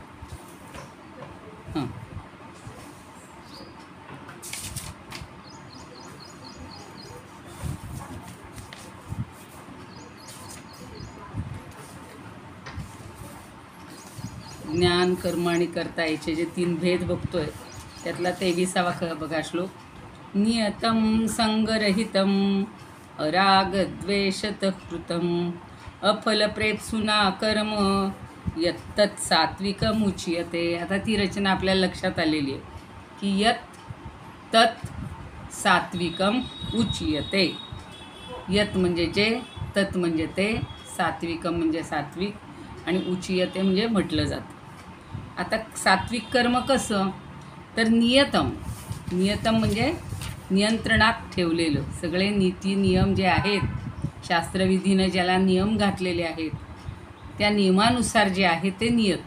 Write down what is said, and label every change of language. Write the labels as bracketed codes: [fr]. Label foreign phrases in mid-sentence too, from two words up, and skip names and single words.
[mr] ज्ञान कर्म आणि कर्ता याचे जे 3 भेद बघतोय त्यातला 23वा बघा श्लोक. [sa] नियतं संगरहितं अरागद्वेषतः कृतं अफलप्रेप्सुना कर्म यत्तत् सात्विकमुच्यते. [mr] आता ती रचना आपल्याला लक्षात आलेली आहे की [sa] यत् तत् सात्विकम उच्यते. [mr] यत् म्हणजे जे, तत् म्हणजे ते, सात्विकम म्हणजे सात्विक आणि उच्यते म्हणजे म्हटलं जातं. आता सात्विक कर्म कसं, तर नियतम. नियतम म्हणजे नियंत्रणात ठेवलेलं. सगळे नीती नियम जे आहेत, शास्त्रविधीनं ज्याला नियम घातलेले आहेत त्या नियमानुसार जे आहे ते नियत.